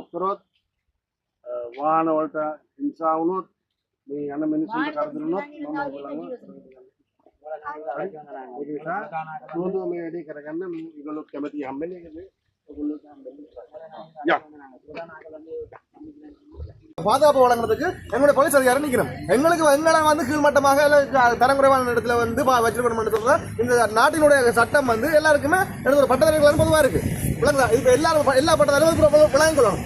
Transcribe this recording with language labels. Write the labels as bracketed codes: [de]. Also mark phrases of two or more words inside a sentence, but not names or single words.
[si] කරොත් වාහන වලට හිංසා වුණොත් මේ යන මිනිස්සුන්ට කරදර වුණොත් මම ඔයගොල්ලන්ව ඒක නිසා මොකද මේ වැඩේ කරගන්න මේගොල්ලෝ කැමති හම්බෙන්නේ ඔයගොල්ලෝ [ta] பாதுகாப்பு வழங்குறதுக்கு எங்களுடைய போலீஸ் அதிகாரி நிற்கணும். எங்களை வந்து கீழ்மட்டமாக தரம் குறைவான இடத்துல வந்து வச்சிருக்கணும். இந்த நாட்டினுடைய சட்டம் வந்து எல்லாருக்குமே ஒரு பட்டதாரிகள் பொதுவாக இருக்கு. இப்ப எல்லாரும் எல்லா பட்டதாரிகளும் விளங்கிக் கொள்ளணும்.